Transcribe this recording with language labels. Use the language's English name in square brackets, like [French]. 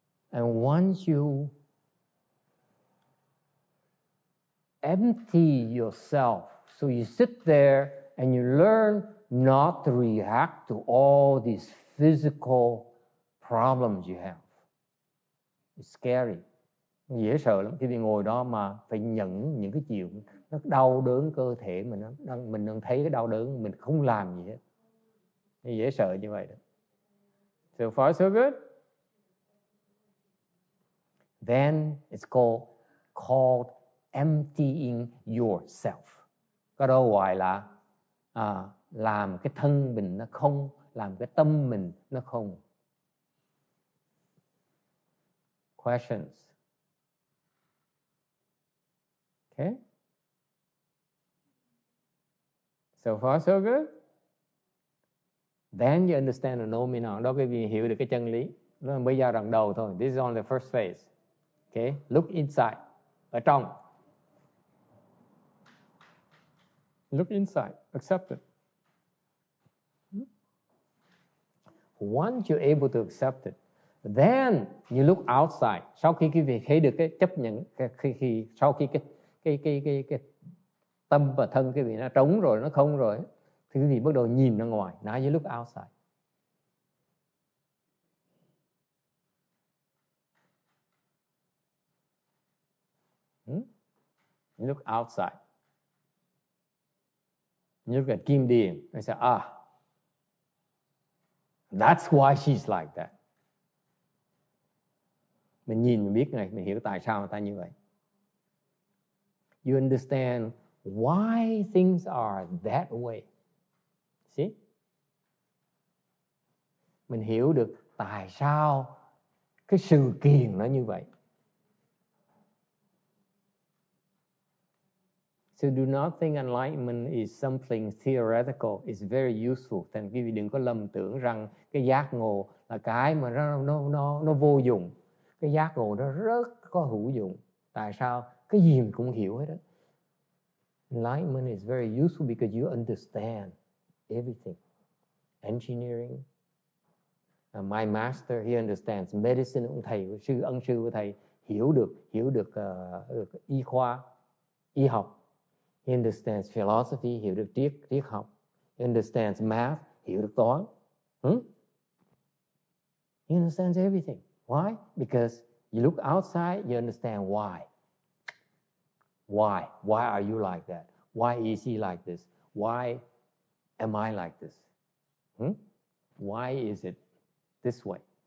[English] And once you empty yourself, so you sit there and you learn not to react to all these physical problems you have. It's scary. [Vietnamese] Dễ sợ lắm khi bị ngồi đó mà phải nhận những cái chuyện nó đau đớn cơ thể mình đang thấy cái đau đớn, mình không làm gì hết. Dễ sợ như vậy đó. [English] So far so good. Then it's called emptying yourself. [Vietnamese] Có đâu gọi là làm cái thân mình nó không, làm cái tâm mình nó không. [English] Questions? Okay? So far so good. Then you understand the nominal. [Vietnamese] Đó quý vị hiểu được cái chân lý. Đó là mới giai đoạn đầu thôi. [English] This is only the first phase. Okay? Look inside. [Vietnamese] Ở trong. [English] Look inside. Accept it. Once you're able to accept it, then you look outside. [Vietnamese] Sau khi quý vị thấy được cái chấp nhận, sau khi cái tâm và thân quý vị nó trống rồi, nó không rồi, thì quý vị bắt đầu nhìn ra ngoài. [English] Now you look outside. You look outside. You look at Kim Điền. I say, that's why she's like that. [Vietnamese] Mình nhìn, mình biết này, mình hiểu tại sao người ta như vậy. [English] You understand why things are that way. See? [Vietnamese] Mình hiểu được tại sao cái sự kiện nó như vậy. [English] So do not think enlightenment is something theoretical. It's very useful. [Vietnamese] Thành quý vị đừng có lầm tưởng rằng cái giác ngộ là cái mà nó vô dụng. Cái giác ngộ nó rất có hữu dụng. Tại sao? Cái gì mình cũng hiểu hết đó. [English] Enlightenment is very useful because you understand everything. Engineering. My master, he understands medicine. [Vietnamese] Ông thầy, ân sư của thầy hiểu được y khoa, y học. [English] He understands philosophy, [Vietnamese] hiểu được triết học. [English] He understands math, [Vietnamese] hiểu được toán. [English] He understands everything. Why? Because you look outside, you understand why. Why? Why are you like that? Why is he like this? Why am I like this? Why is it this way?